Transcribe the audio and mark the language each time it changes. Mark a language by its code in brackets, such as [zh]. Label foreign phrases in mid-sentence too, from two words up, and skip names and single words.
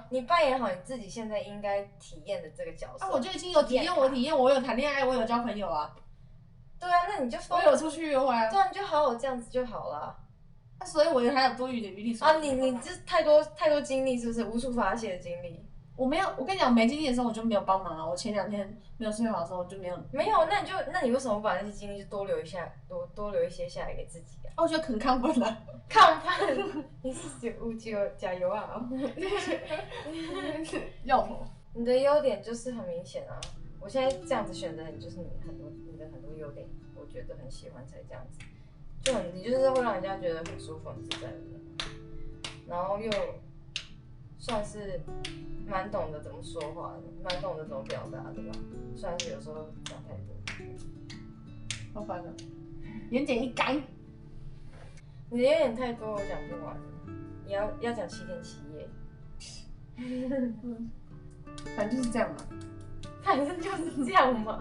[zh] 你扮演好你自己現在應該體驗的這個角色。啊，我就已經有體驗，我有談戀愛，我有交朋友啊。對啊，那你就我有出去約會啊。对啊，你就好好這樣子就好了。那所以我還有多餘的餘力。啊，你這太多精力是不是？無處發洩的精力。我沒有，我跟你講，沒精力的時候我就沒有幫忙啊。我前2天沒有睡好的時候我就没有。沒有，那你為什麼不把那些精力就多留一些下來給自己啊？我覺得很亢奮了。亢奮？你是加油啊！要我。你的優點就是很明顯啊。我現在這樣子選擇你，就是你的很多優點，我覺得很喜歡才這樣子，你就是會讓人家覺得很舒服、很自在的人，然後又算是蠻懂得怎麼說話的，蠻懂得怎麼表達的吧，雖然是有時候講太多。好煩的，言簡意賅。你有點太多，我講不完。你要講7天7夜。反正就是這樣嘛。反正就是這樣嘛。